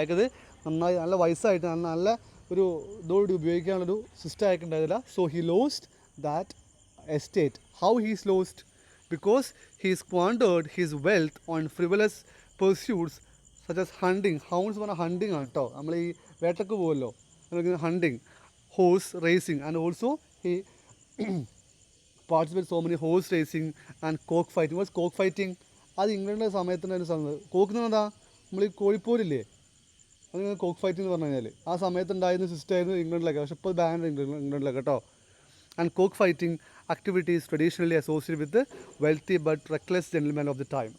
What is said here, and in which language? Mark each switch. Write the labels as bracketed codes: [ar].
[ml] അയാൾക്കത് നന്നായി നല്ല വയസ്സായിട്ട് നല്ല ഒരു ഇതോട് ഉപയോഗിക്കാനുള്ളൊരു system അയാൾക്കുണ്ടായിരുന്നില്ല. [en] So he lost that estate. How he is lost? Because he squandered his wealth on frivolous pursuits such as hunting. [ml] Hounds പറഞ്ഞാൽ hunting ആണ് കേട്ടോ. നമ്മൾ ഈ വേട്ടക്ക് പോകുമല്ലോ, hunting, [en] horse racing, and also he participated so many horse racing and cock fighting. What's cock fighting? [ml] അത് ഇംഗ്ലണ്ടിലെ സമയത്തുണ്ടായിരുന്ന സമയം. Coke എന്ന് പറഞ്ഞാൽ നമ്മൾ ഈ കോഴിപ്പോരില്ലേ, അതിന് കോക്ക് ഫൈറ്റിംഗ് എന്ന് പറഞ്ഞു കഴിഞ്ഞാൽ ആ സമയത്തുണ്ടായിരുന്ന സിസ്റ്റമായിരുന്നു ഇംഗ്ലണ്ടിലൊക്കെ. പക്ഷേ ഇപ്പോൾ ബാൻ ഇംഗ്ലണ്ടിലൊക്കെ കേട്ടോ. [en] And cock fighting activities traditionally associate with wealthy but reckless gentleman of the time.